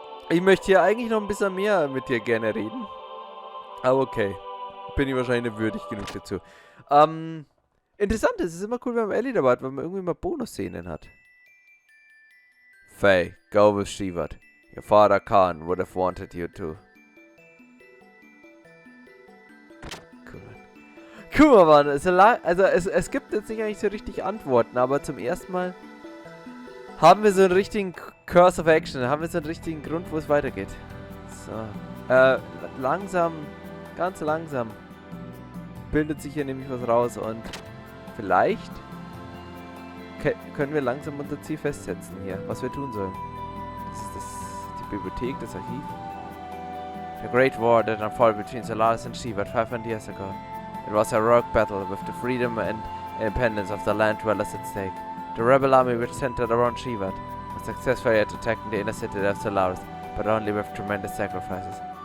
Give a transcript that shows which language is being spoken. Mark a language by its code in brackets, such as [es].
[de] Ich möchte hier eigentlich noch ein bisschen mehr mit dir gerne reden. Aber okay. Bin ich wahrscheinlich nicht würdig genug dazu. Interessant, es ist immer cool, wenn man Elly dabei hat, weil man irgendwie mal Bonusszenen hat. [en] Fei, go with Shivat. Your father Khan would have wanted you to. [de] Guck mal, Mann, es gibt jetzt nicht eigentlich so richtig Antworten, aber zum ersten Mal haben wir so einen richtigen [en] Curse of Action, [de] haben wir so einen richtigen Grund, wo es weitergeht. So, langsam, ganz langsam bildet sich hier nämlich was raus und vielleicht können wir langsam unser Ziel festsetzen hier, was wir tun sollen. Das ist die Bibliothek, das Archiv. [en] The Great War that unfolded between Solaris and Shivat 500 years ago. It was a heroic battle with the freedom and independence of the land dwellers at stake. The rebel army which centered around Shivat was successfully at attacking the inner city of Solaris, but only with tremendous sacrifices.